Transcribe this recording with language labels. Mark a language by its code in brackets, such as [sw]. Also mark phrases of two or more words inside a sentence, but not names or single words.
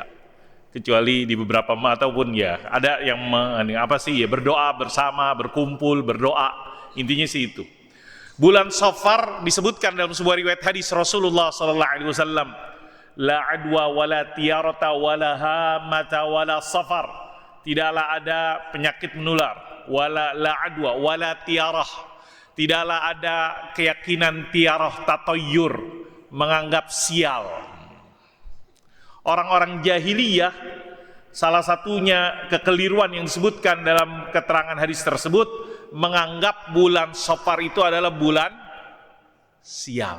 [id] Kecuali di beberapa ataupun ya ada yang berdoa bersama, berkumpul, berdoa, intinya sih itu. Bulan Safar disebutkan dalam sebuah riwayat hadis Rasulullah [ar] صلى الله عليه وسلم, لا عدوى ولا طيرة ولا هامة ولا صفر. [id] Tidaklah ada penyakit menular, [ar] ولا لا عدوى ولا طيرة. [id] Tidaklah ada keyakinan [ar] طيرة، تطير, [id] menganggap sial. Orang-orang jahiliyah, salah satunya kekeliruan yang disebutkan dalam keterangan hadis tersebut, menganggap bulan Safar itu adalah bulan sial.